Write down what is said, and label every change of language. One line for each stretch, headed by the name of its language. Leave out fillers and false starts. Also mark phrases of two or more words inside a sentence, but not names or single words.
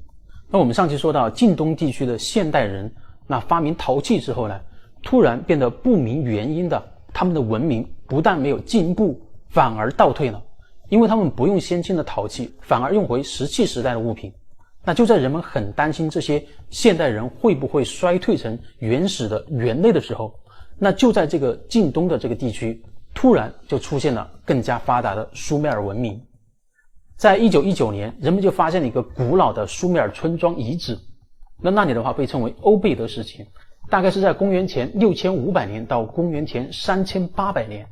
Chinese: 那我們上期說到近東地區的現代人，那發明陶器之後呢，突然變得不明原因的，他們的文明不但沒有進步，反而倒退了。因為他們不用先進的陶器，反而用回石器時代的物品。那就在人們很擔心這些現代人會不會衰退成原始的猿類的時候，那就在這個近東的這個地區，突然就出現了更加發達的蘇美爾文明。在1919年，人們就發現了一個古老的蘇美爾村莊遺址，那裡的話被稱為歐貝德時期，大概是在公元前6500年到公元前3800年。